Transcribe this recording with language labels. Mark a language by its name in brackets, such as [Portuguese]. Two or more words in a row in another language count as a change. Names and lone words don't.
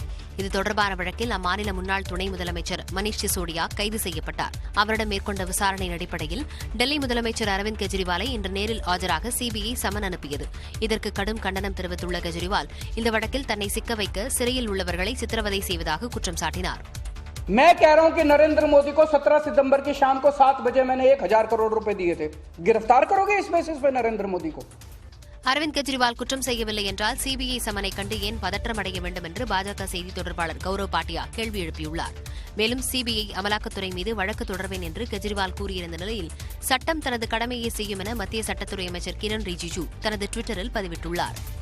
[Tamil] இது தொடர்பான வழக்கில் அம்மாநில முன்னாள் துணை முதலமைச்சர் மணீஷ் சிசோடியா கைது செய்யப்பட்டார். அவரிடம் மேற்கொண்ட விசாரணையின் அடிப்படையில் டெல்லி முதலமைச்சர் அரவிந்த் கெஜ்ரிவாலை இன்று நேரில் ஆஜராக CBI சமன் அனுப்பியது. இதற்கு கடும் கண்டனம் தெரிவித்துள்ள கெஜ்ரிவால் இந்த வழக்கில் தன்னை சிக்க வைக்க சிறையில் உள்ளவர்களை சித்திரவதை செய்வதாக குற்றம் சாட்டினார். [Hindi] मैं कह रहा हूं कि नरेंद्र मोदी को 17 सितंबर की शाम को 7 बजे मैंने 1000 करोड़ रुपए दिए थे. गिरफ्तार करोगे इस बेसिस पे नरेंद्र मोदी को? [Tamil] அரவிந்த் கெஜ்ரிவால் குற்றம் செய்யவில்லை என்றால் CBI சமனை கண்டு ஏன் பதற்றம் அடைய வேண்டும் என்று பாஜக செய்தி தொடர்பாளர் கௌரவ் பாட்டியா கேள்வி எழுப்பியுள்ளார். மேலும் CBI அமலாக்கத்துறை மீது வழக்கு தொடர்வேன் என்று கெஜ்ரிவால் கூறியிருந்த நிலையில் சட்டம் தனது கடமையை செய்யும் என மத்திய சட்டத்துறை அமைச்சர் கிரண் ரிஜிஜு தனது ட்விட்டரில் பதிவிட்டுள்ளார்.